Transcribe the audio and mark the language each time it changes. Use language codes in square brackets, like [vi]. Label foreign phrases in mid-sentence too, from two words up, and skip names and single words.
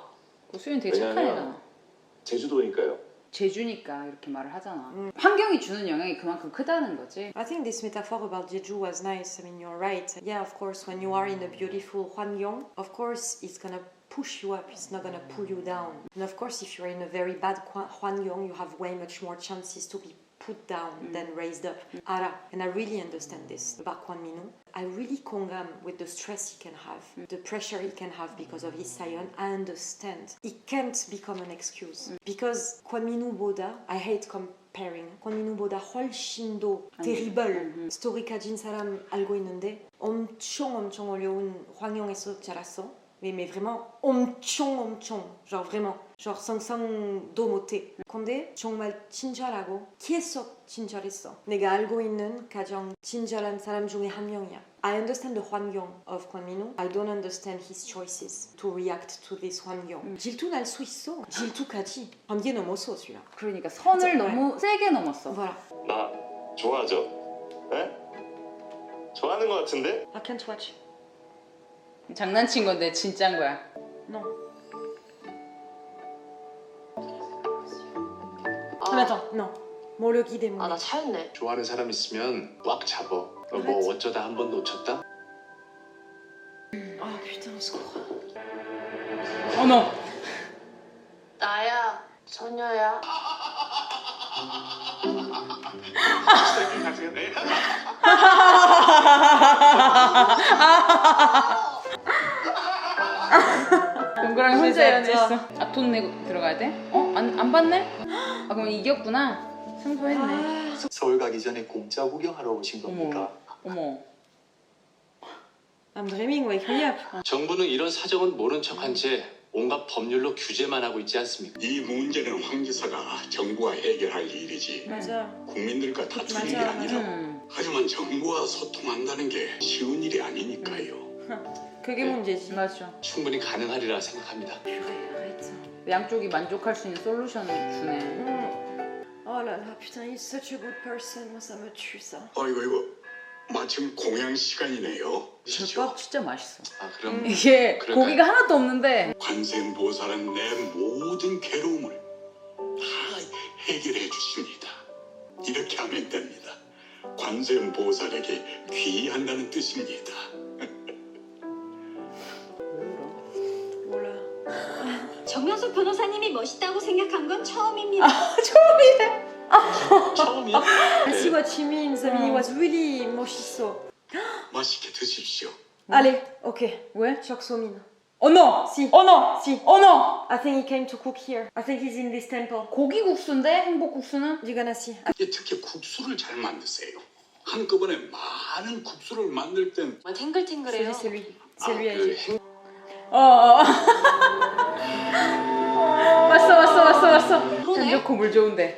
[ko] 수연이 되게 착한 왜냐면- 애잖아. 제주도니까요. 제주니까 이렇게 말을 하잖아. 환경이 주는 영향이 그만큼 크다는 거지. [en] I think this metaphor about Jeju was nice. I mean, you're right. Yeah, of course, when you are in a beautiful Hwangyong, of course, it's gonna push you up. It's not gonna pull you down. And of course, if you're in a very bad Hwangyong, you have way much more chances to be put down than raised up. Ara, and I really understand this about Kwon Min-woo. I really 공감 with the stress he can have, the pressure he can have because of his sayon. I understand. It can't become an excuse because Kwon Min-woo보다 I hate comparing. Kwon Min-woo보다 훨씬 더 terrible 스토리 가진 사람 알고 있는데 엄청 어려운 환경에서 자랐어. [fr] Mais vraiment 엄청 genre vraiment genre [ko] 상상도 못해. 근데 정말 친절하고 계속 친절했어. 내가 알고 있는 가장 친절한 사람 중에 한 명이야. [en] I understand the 환경 of Kwon Min-woo. I don't understand his choices to react to this 환경. [ko] 질투 날 수 있어. 질투까지 한계 넘었어, [fr] celui-là. [ko] 그러니까 선을 진짜, 너무 세게 넘었어. [fr] Voilà. [ko] 나 좋아하죠? 에? 좋아하는 것 같은데? [en] I can't watch. [ko] 장난친 건데 진짜인 거야. [fr] Non. [ko] 아, [fr] Mais attends, non. [ko] 모르기 때문에. 나 차였네. 좋아하는 사람 있으면 꽉 잡어. 너 뭐 어쩌다 한 번 놓쳤다? [fr] Ah putain, au secours. [ko] 어머. 나야 소녀야. 동그라미 혼자 진짜. 연애했어. 아, 돈 내고 들어가야 돼? 안 받네? 아, 그럼 이겼구나. 승소했네. 서울 가기 전에 공짜 구경하러 오신 겁니까? 어머. [en] I'm dreaming, wake me up. [ko] 정부는 이런 사정은 모른 척한 채 온갖 법률로 규제만 하고 있지 않습니까? 이 문제는 황 기사가 정부가 해결할 일이지 맞아. 국민들과 다투는 게 맞아, 아니라 음. 하지만 정부와 소통한다는 게 쉬운 일이 아니니까요. 그게 문제지. 맞아. 충분히 가능하리라 생각합니다. [fr] Arrête. [ko] 양쪽이 만족할 수 있는 솔루션을 주네. [fr] Oh là là, putain, il est [en] such a good person. [fr] Moi, ça me tue, ça. [ko] 아이고 마침 공양 시간이네요. 젖밥 진짜 맛있어. 아 그럼 이게 그럴까요? 고기가 하나도 없는데 관세음보살은 내 모든 괴로움을 다 해결해 주십니다. 이렇게 하면 됩니다. 관세음보살에게 귀의한다는 뜻입니다. [fr] Voilà. [ko] 정명숙 변호사님이 멋있다고 생각한 건 처음입니다. 처음이야? [en] I see what she means. I mean, he was really 멋있어. [ko] 맛있게 드십시오. [fr] Allez, ok. [ko] 왜? Chok Somin. [en] Oh no! Si. Oh no! Si. Oh no! I think he came to cook here. I think he's in this temple. [ko] 고기국수인데 행복국수는? [en] You're gonna see. [ko] 특히 국수를 잘 만드세요. 한꺼번에 많은 국수를 만들 땐 탱글탱글해요. [fr] C'est lui. C'est lui. Agile. [ko] 왔어. 물 좋고 물 좋은데.